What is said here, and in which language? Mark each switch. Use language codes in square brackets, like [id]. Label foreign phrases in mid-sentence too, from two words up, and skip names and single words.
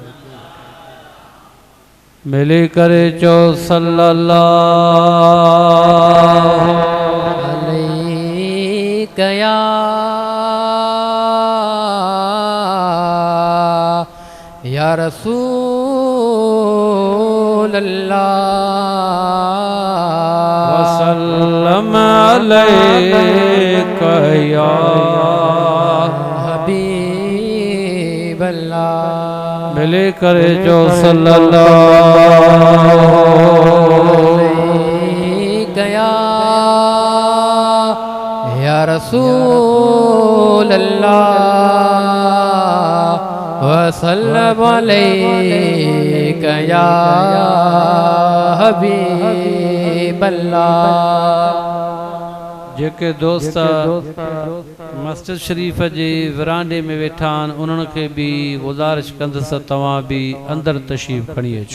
[sd] मिली करे चो [ar] صلى الله عليه يا يا رسول الله وسلم عليك يا حبيب الله. [sd] मिले करे जो [ar] صلى الله عليك يا رسول الله وسلم عليك يا حبيب الله. [sd] जेके दोस्त मस्जिद शरीफ जे विरांडे में वेठा आहिनि उन्हनि खे बि गुज़ारिश कंदुसि तव्हां बि अंदरि तशरीफ़ खणी अचो।